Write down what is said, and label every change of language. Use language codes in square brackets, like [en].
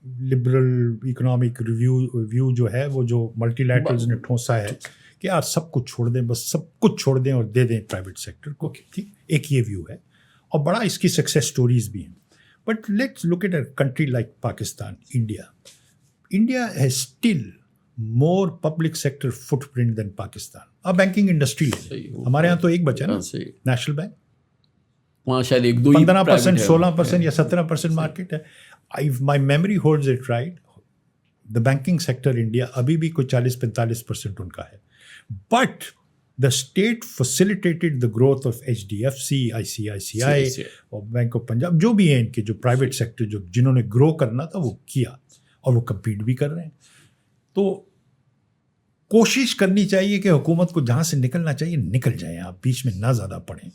[ur] Liberal economic view جو ہے وہ جو ملٹی لیٹرلز نے ٹھونسا ہے کہ یار سب کچھ چھوڑ دیں، بس سب کچھ چھوڑ دیں اور دے دیں پرائیویٹ سیکٹر کو، ٹھیک، ایک یہ ویو ہے اور بڑا اس کی سکسیس سٹوریز بھی ہیں. [en] But let's look at a country like Pakistan. India has still more public sector footprint than Pakistan. [ur] اب بینکنگ انڈسٹری لے، ہمارے یہاں تو ایک بچا نا نیشنل بینک، وہاں شاید 15%، 16% یا 17% مارکیٹ ہے. [en] If my memory holds it right, the banking sector India [ur] ابھی بھی کوئی 40-45% ان کا ہے. [en] But the state facilitated the growth of [ur] HDFC, ICICI اور بینک آف پنجاب، جو بھی ہیں ان کے جو پرائیویٹ سیکٹر جو جنہوں نے گرو کرنا تھا وہ کیا، اور وہ کمپیٹ بھی کر رہے ہیں. تو کوشش کرنی چاہیے کہ حکومت کو جہاں سے نکلنا چاہیے نکل جائیں، آپ بیچ میں نہ زیادہ پڑیں.